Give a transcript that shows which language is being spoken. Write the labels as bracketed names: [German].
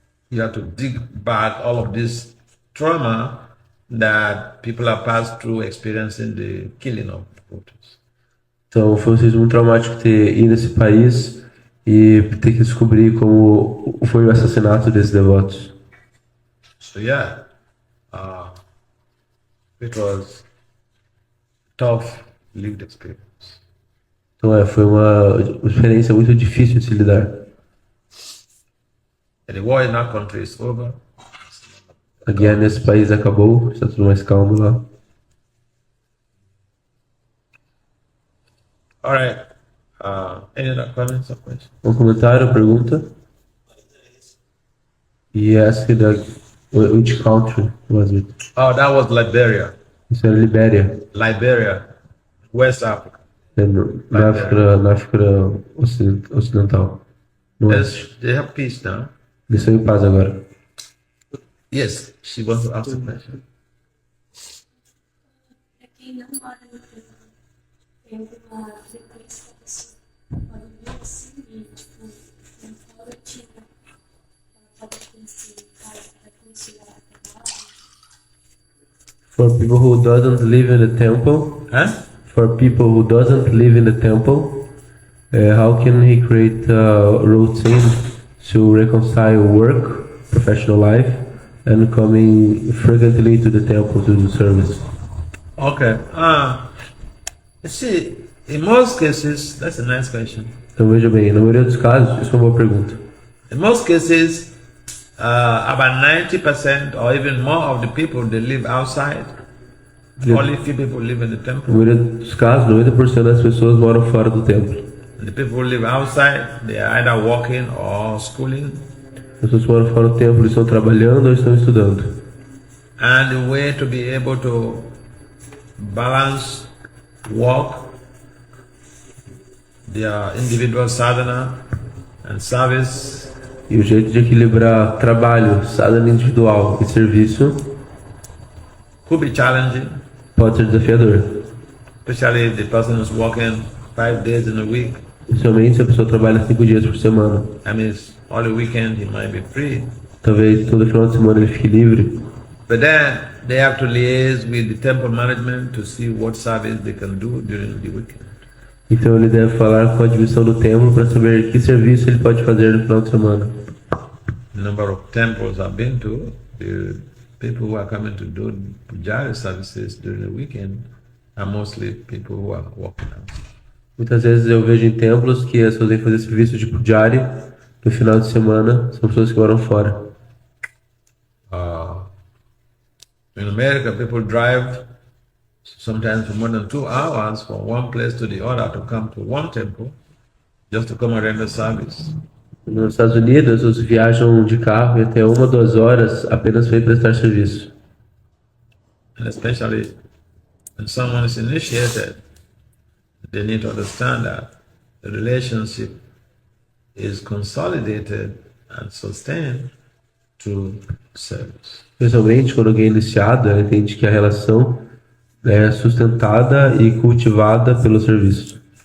[English] You have to dig back all of this trauma that people have passed through experiencing the killing of devotees. [Portuguese] Então foi um serviço muito traumático ter ido nesse país e ter que descobrir como foi o assassinato desses devotos. [English] So yeah, it was tough lived experience. [Portuguese] Então foi uma experiência muito difícil de se lidar. [English] And the war in our country is over. [Portuguese] A guerra nesse país acabou, está tudo mais calmo lá. [English] All right. Any other comments or questions? [Portuguese] Um comentário, pergunta? [English] He asked which country was it? Oh, that was Liberia. [Portuguese] Isso era Libéria, [English] Liberia, West Africa. [Portuguese] na África Ocidental. No oeste. [English] They have peace now. [Portuguese] Eles estão em paz agora. [English] Yes, she wants to ask a question. [Portuguese] Para quem não mora no Brasil, tem alguma frequência que a pessoa pode vir assim e, tipo, não fala rotina. Ela pode conhecer casa para conhecer a trabalho. [English] For people who doesn't live in the temple, Huh? for people who doesn't live in the temple, how can he create a routine to reconcile work, professional life, and coming frequently to the temple to do service? Okay. You see, in most cases, that's a nice question. [Portuguese] Então veja bem, na maioria dos casos, isso é uma boa pergunta. [English] In most cases, about 90% or even more of the people they live outside. Only few people live in the [Portuguese] Na [English] temple. [Portuguese] maioria dos casos, 90% das pessoas moram fora do templo. [English] And the people who live outside, they are either working or schooling. [Portuguese] As pessoas que moram fora do templo estão trabalhando ou estão estudando. [English] And the way to be able to balance work, their individual sadhana and service [Portuguese] E o jeito de equilibrar trabalho, sadhana individual e serviço [English] could be challenging, [Portuguese] pode ser desafiador. [English] especially if the person is working 5 days in a week. [Portuguese] Principalmente se a pessoa trabalha 5 dias por semana. [English] I mean, all the weekend he might be free. [Portuguese] Talvez todo final de semana ele fique livre. [English] But then they have to liaise with the temple management to see what service they can do during the weekend. [Portuguese] Então ele deve falar com a divisão do templo para saber que serviço ele pode fazer no final de semana. [English] The number of temples I've been to, the people who are coming to do pujari services during the weekend are mostly people who are working out. [Portuguese] Muitas vezes eu vejo em templos que as pessoas vêm fazer serviço de pujari no final de semana, são pessoas que moram fora. [English] In America, people drive sometimes for more than 2 hours from one place to the other to come to one temple, just to come and render service. [Portuguese] Nos Estados Unidos, as pessoas viajam de carro e até 1 ou 2 horas apenas para ir prestar serviço. [English] And especially when someone is initiated, they need to understand that the relationship is consolidated and sustained through service. [Portuguese] Especialmente quando alguém é iniciado, ela entende que a relação é sustentada e cultivada pelo serviço.